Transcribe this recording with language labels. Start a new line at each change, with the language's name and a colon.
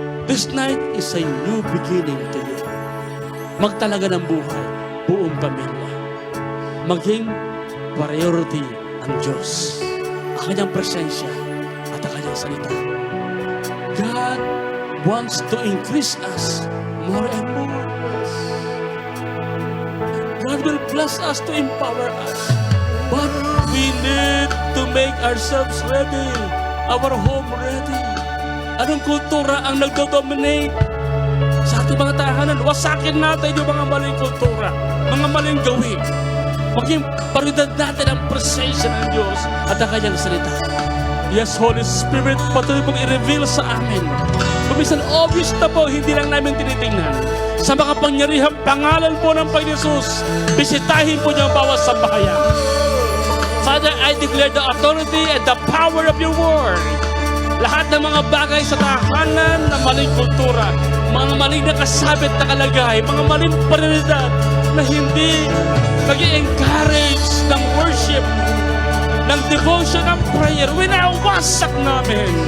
English: This night is a new beginning to you.
Filipino: Magtalaga ng buhay, buong pamilya. Maging priority ang Diyos. Ang kanyang presensya at ang kanyang salita.
English: God wants to increase us more and more. God will bless us to empower us. But we need to make ourselves ready. Our home ready.
Filipino: Anong kultura ang nagdo-dominate sa ating mga tahanan? Wasakin natin yung mga maling kultura, mga maling gawin. Maging paridad natin ang presensya ng Diyos at ang kanyang salita. Yes, Holy Spirit, patuloy pong i-reveal sa amin. Kumisan obvious na po, hindi lang namin tinitingnan. Sa makapangyarihang pangalan po ng Panginoon Jesus, bisitahin po niyo ang bawat sambahayan.
English: Father, I declare the authority and the power of your word.
Filipino: Lahat ng mga bagay sa tahanan na maling kultura, mga maling nakasabit na kalagay, mga maling prioridad na hindi nag-i-encourage ng worship, ng devotion, ng prayer, winawasak namin.